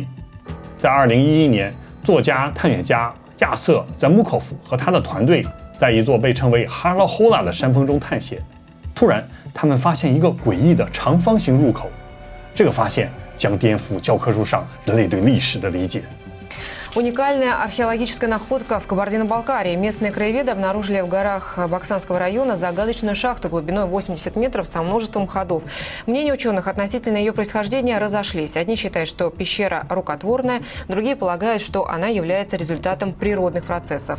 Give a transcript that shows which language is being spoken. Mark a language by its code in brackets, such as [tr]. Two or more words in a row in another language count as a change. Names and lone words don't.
[zh] 在2011年，作家、探险家亚瑟·赞穆科夫和他的团队在一座被称为哈拉霍拉的山峰中探险，突然他们发现一个诡异的长方形入口。这个发现将颠覆教科书上人类对历史的理解。 [ru] Уникальная археологическая находка в Кабардино-Балкарии. Местные краеведы обнаружили в горах Баксанского района загадочную шахту глубиной 80 метров со множеством ходов. Мнения ученых относительно ее происхождения разошлись. Одни считают, что пещера рукотворная, другие полагают, что она является результатом природных процессов.